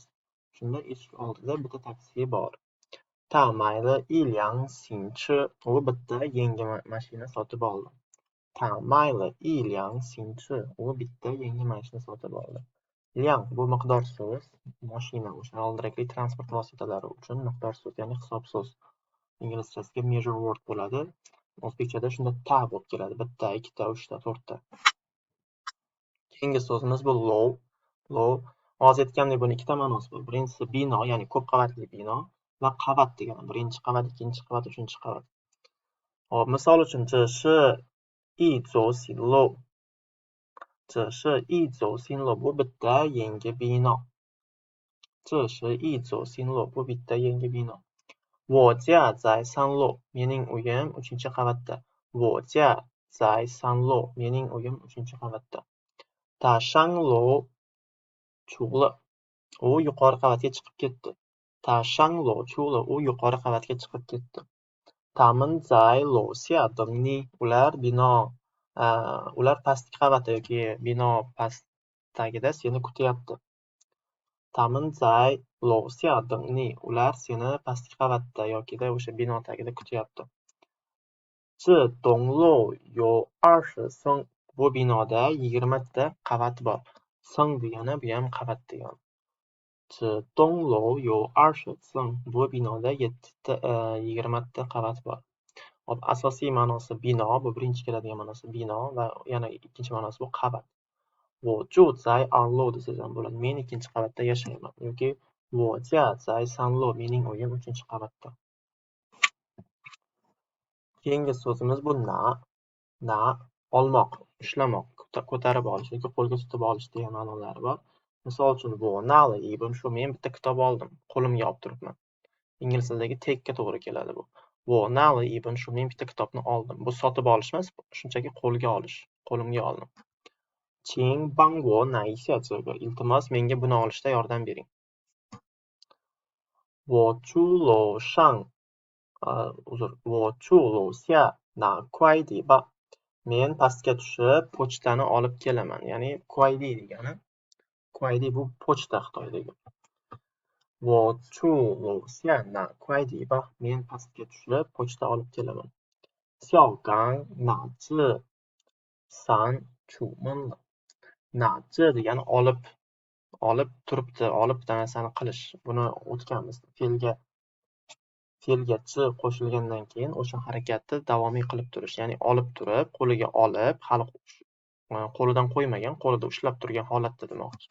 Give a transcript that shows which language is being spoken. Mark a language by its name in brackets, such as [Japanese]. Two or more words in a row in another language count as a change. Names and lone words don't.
[Uzbek] Shunda eshik oldida bitta taksi bor. [Chinese] 他买了一辆新车. [Uzbek] U bitta yangi mashina sotib oldi. [Chinese] 他买了一辆新车. [Uzbek] U bitta yangi mashina sotib oldi. Liang bu miqdor so'z, mashina o'sha g'ildirakli transport vositalari uchun miqdor so'z, ya'ni hisob so'z. Inglizchasiga [English] measure word [Uzbek] bo'ladi. O'zbekchada shunda ta bo'lib keladi. Bitta, ikkita, uchta, to'rtta. Keyingi so'zimiz bu low. Low. Hozir aytgandek buni ikkita ma'nosi bor. Birinchisi bino, ya'ni ko'p qavatli bino va qavat degani. Birinchi qavat, ikkinchi qavat, uchinchi qavat. Hop, misol uchun, [Chinese] 这是一座新楼. 这是一座新楼 [Uzbek] bu bitta yangi bino. [Chinese] 这是一座新楼 [Uzbek] bu bitta yangi bino. [Chinese] 我家在3楼 [Uzbek] mening uyim 3-chi qavatda. [Chinese] 我家在3楼 [Uzbek] mening uyim 3-chi qavatda. [Chinese] 他上楼出了 [Uzbek] u yuqori qavatga chiqib ketdi. [Chinese] 他上楼出了 [Uzbek] u yuqori qavatga chiqib ketdi. [Chinese] 他们在楼下等你 [Uzbek] ular pastki qavatda yoki bino pastagida seni kutyapti. [Chinese] 他们在楼下等你 [Uzbek] ular seni pastki qavatda yokida o'sha bino tagida kutyapti. [Chinese] 这栋楼有20层 [Uzbek] bu binoda 20 ta qavat bor. 层 degani bu ham qavat degani. [Chinese] 这栋楼有20层 [Uzbek] bu binoda 20 ta qavat bor. Hop, asosiy ma'nosi bino, bu birinchi keladigan ma'nosi bino va yana ikkinchi ma'nosi bu qavat. [Chinese] 我住在2楼 [Uzbek] desangiz ham bo'ladi. Men 2-chi qavatda yashayman yoki [Chinese] 我家在3楼 [Uzbek] mening uyim 3-chi qavatda. Keyingi so'zimiz bu na. Na olmoq, ushlamoq, ko'tarib olish yoki qo'lga tutib olish degan ma'nolari bor. Misol uchun bu nali, bu shu men bitta kitob oldim, qo'limga olib turibman. Ingliz tilidagi take'ga to'g'ri keladi bu. [Chinese] 我拿了一本书 [Uzbek] men bitta kitobni oldim. Bu sotib olish emas, shunchaki qo'lga olish. Qo'limga oldim. [Chinese] 请帮我拿一下这个. [Uzbek] Iltimos menga buni olishda yordam bering. [Chinese] 我住楼上 uzr, 我住楼下拿快递吧. [Uzbek] Men pastga tushib pochtani olib kelaman. Ya'ni kuaydi degani. Kuaydi bu pochta Xitoydagi. [Chinese] 我住楼下拿快递吧. [Uzbek] Men pastga tushib pochta olib kelaman. [Chinese] 小刚拿着伞出门了. [Uzbek] 拿着 degani olib turibdi, olib narsani qilish. Buni o'tganmiz. Fe'lga ch qo'shilgandan keyin o'sha harakatni davomiy qilib turish. Ya'ni olib turib, qo'liga olib, hali qo'lidan qo'ymagan, qo'lida ushlab turgan holatda demoqchi.